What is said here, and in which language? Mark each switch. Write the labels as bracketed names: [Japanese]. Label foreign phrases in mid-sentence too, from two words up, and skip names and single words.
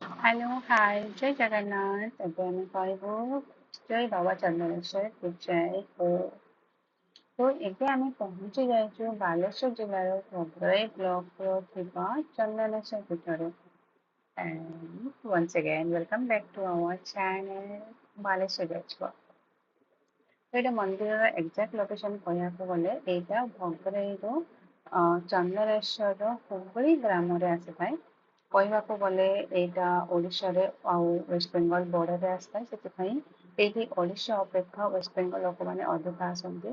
[English] hello hi [Odia] जय जगन्नाथ ଏବେ ଆମେ କହିବୁ ଜୟ ବାବା ଚନ୍ଦନେଶ୍ୱର କି ଜୟ ହୋ। ତ ଏବେ ଆମେ ପହଞ୍ଚି ଯାଇଛୁ ବାଲେଶ୍ୱର ଜିଲ୍ଲାର ଭଦ୍ରକ ବ୍ଲକର ଥିବା ଚନ୍ଦନେଶ୍ୱର ପୀଠରେ। [English] And once again welcome back to our channel ବାଲେଶ୍ୱର ଯାଜପୁର। [Odia] ତ ଏଇଟା ମନ୍ଦିରର [English] exact location [Odia] କହିବାକୁ ଗଲେ ଏଇଟା ଭଦ୍ରକରୁ ଚନ୍ଦନେଶ୍ୱର ହୁଗୁଳି ଗ୍ରାମରେ ଆସିଥାଏ। କହିବାକୁ ଗଲେ ଏଇଟା ଓଡ଼ିଶାରେ ଆଉ ୱେଷ୍ଟବେଙ୍ଗଲ ବର୍ଡରରେ ଆସିଥାଏ, ସେଥିପାଇଁ ଏଇଠି ଓଡ଼ିଶା ଅପେକ୍ଷା ୱେଷ୍ଟବେଙ୍ଗଲ ଲୋକମାନେ ଅଧିକ ଆସନ୍ତି।